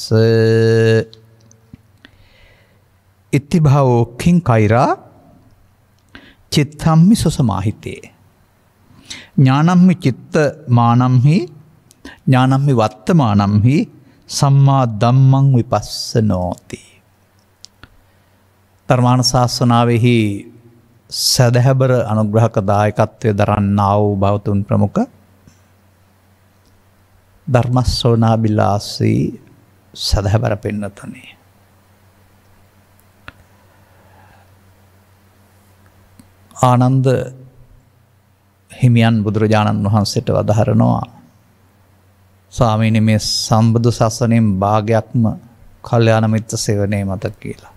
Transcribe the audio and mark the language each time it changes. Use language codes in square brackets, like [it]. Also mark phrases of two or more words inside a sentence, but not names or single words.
[pi] ඉත්තිභාවෝ කිං කෛරා චිත්තම්මි සසමාහිතේ ඥානම්හි චිත්ත මානම්හි ඥානම්හි වත්තමානම්හි සම්මා ධම්මං විපස්සනෝති. [si] ධර්මානුශාසනාවෙහි සදහැබර අනුග්‍රහක දායකත්වය දරන්නා වූ භවතුන් ප්‍රමුඛ ධර්මස්සෝනාබිලාසී සදහැබර පින්නතුනි, ආනන්ද හිමියන් බුදුරජාණන් වහන්සේට වදාහරනවා, ස්වාමීනි මේ සම්බුදු සසුනෙන් භාගයක්ම කල්යාණ මිත්‍ර සේවනයේ මත කියලා.